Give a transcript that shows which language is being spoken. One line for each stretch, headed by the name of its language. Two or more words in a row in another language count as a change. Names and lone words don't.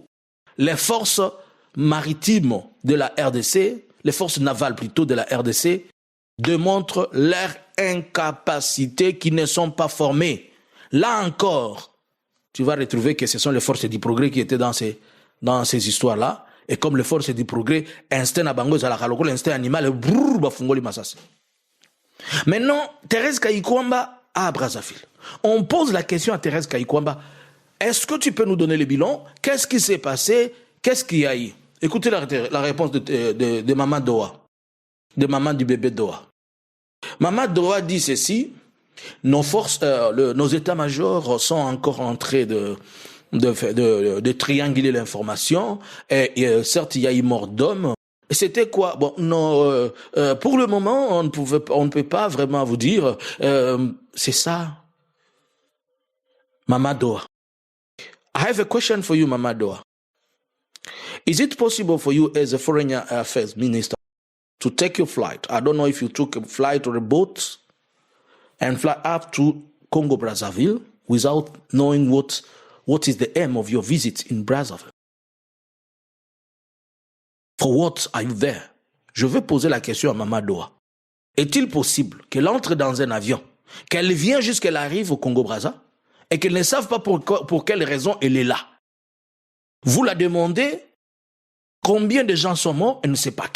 French: Les forces maritimes de la RDC, les forces navales plutôt de la RDC, démontrent leur incapacité, qui ne sont pas formées. Là encore, tu vas retrouver que ce sont les forces du progrès qui étaient dans ces histoires-là. Et comme les forces du progrès, instinct
Lingala: à bango,
French: l'instinct animal,
Lingala: brrr, bafungoli masasi.
French: Maintenant, Thérèse Kayikwamba à Brazzaville. On pose la question à Thérèse Kayikwamba. Est-ce que tu peux nous donner le bilan? Qu'est-ce qui s'est passé? Qu'est-ce qu'il y a eu? Écoutez la réponse de Maman Doha, de maman du bébé Doha. Maman Doha dit ceci: nos forces, nos états-majors sont encore en train de trianguler l'information. Et certes, il y a eu mort d'homme. C'était quoi? Bon, non, pour le moment, on ne peut pas vraiment vous dire. C'est ça. Maman Doha.
English: I have a question for you, Maman Doha. Is it possible for you as a foreign affairs minister to take your flight? I don't know if you took a flight or a boat and fly up to Congo-Brazzaville without knowing what is the aim of your visit in Brazzaville. For what are you there?
French: Je veux poser la question à Maman Doha. Est-il possible qu'elle entre dans un avion, qu'elle vienne jusqu'elle arrive au Congo-Brazza et qu'elle ne sache pas pour quelle raison elle est là? Vous la demandez combien de gens sont morts, elle ne sait pas.